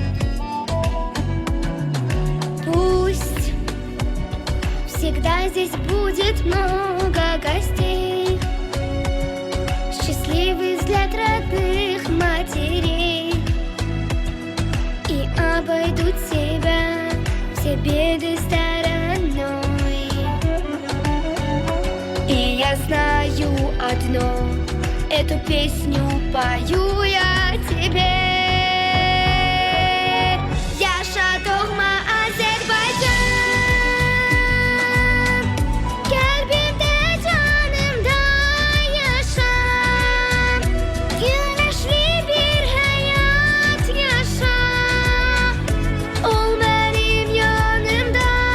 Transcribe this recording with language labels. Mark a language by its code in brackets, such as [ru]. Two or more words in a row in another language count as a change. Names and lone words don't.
[ru] Пусть всегда здесь будет много гостей, счастливый взгляд родных матерей, и обойдут тебя все беды стороной. И я знаю одно, эту песню пою я тебе. [az] Yaşa Toğma Azerbaycan, kalbimde canımda yaşa. Güneşli bir hayat yaşa, ol benim yanımda.